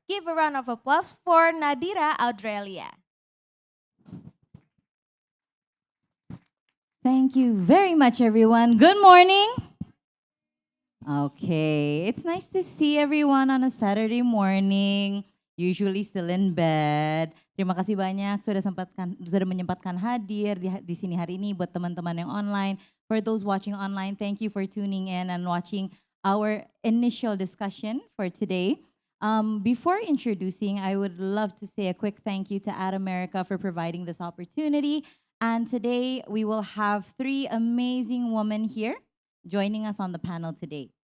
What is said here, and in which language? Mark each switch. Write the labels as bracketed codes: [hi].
[en] Give a round of applause for Nadira Australia. Thank you very much, everyone. Good morning. Okay, it's nice to see everyone on a Saturday morning. Usually still in bed. [id] Terima kasih banyak sudah menyempatkan hadir di sini hari ini buat teman-teman yang online. [en] For those watching online, thank you for tuning in and watching our initial discussion for today. Before introducing, I would love to say a quick thank you to Ad America for providing this opportunity. And today we will have three amazing women here joining us on the panel today.